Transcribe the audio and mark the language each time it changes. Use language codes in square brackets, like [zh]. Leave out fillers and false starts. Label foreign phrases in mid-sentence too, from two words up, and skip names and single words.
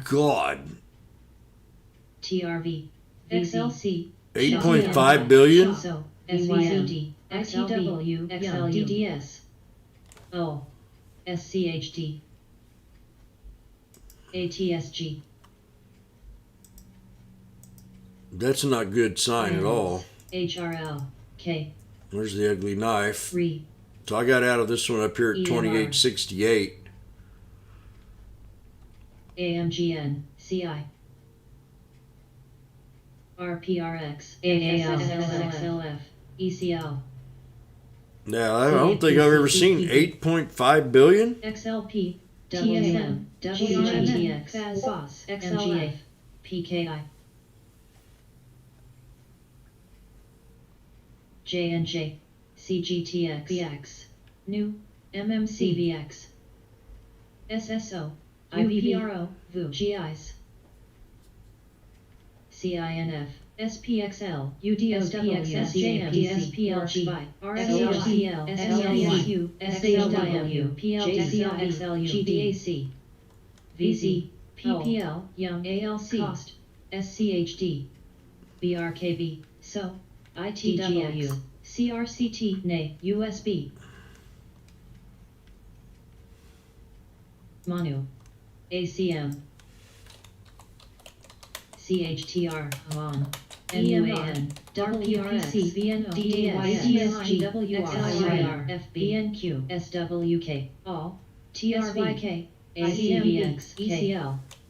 [en] God. TRV, XLC, 8.5 billion? SHOSO, SVCD, ITW, XLDDS, O, SCHD, ATSG, That's not a good sign at all. HRL, K, There's the ugly knife. RE, So I got out of this one up here at EMR. 28.68. AMGN, CI, RPRX, AALXLF, ECL, Now, I don't think I've ever seen 8.5 billion. XLP, TSM, GRTX, FAS, MGA, PKI, JNJ, CGTX, VX, New, MMCVX, SSO, IVPRO, VU, GIs, CINF, SPXL, UDSW, SJM, SPLG, RSLCL, SLQ, SHW, PLXL, GDAC, VZ, PPL, Young ALC, Cost, SCHD, BRKB, SO, ITW, CRCT, NA, USB, Manu, ACM, CHTR, WAN, NUAN, WPC, VNO, DSG, WR, FBNQ, SWK, all, TRVK, ACMX, ECL,